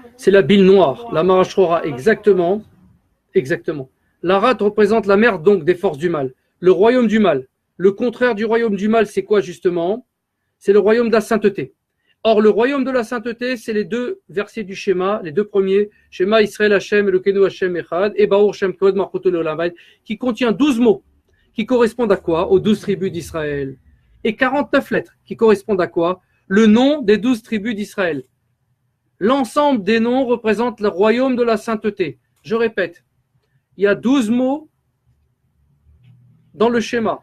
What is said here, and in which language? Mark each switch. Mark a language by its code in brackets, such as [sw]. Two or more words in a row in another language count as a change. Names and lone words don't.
[fr] C'est la bile noire, la marachrora, exactement. La rate représente la mère donc des forces du mal, le royaume du mal. Le contraire du royaume du mal, c'est quoi justement ? C'est le royaume de la sainteté. Or, le royaume de la sainteté, c'est les deux versets du schéma, les deux premiers, [he] שמע ישראל השם אלוקינו השם אחד, et ברוך שם כבוד מלכותו לעולם, [fr] qui contient 12 mots, qui correspondent à quoi? Aux 12 tribus d'Israël. Et 49 lettres, qui correspondent à quoi? Le nom des 12 tribus d'Israël. L'ensemble des noms représente le royaume de la sainteté. Je répète, il y a 12 mots dans le schéma.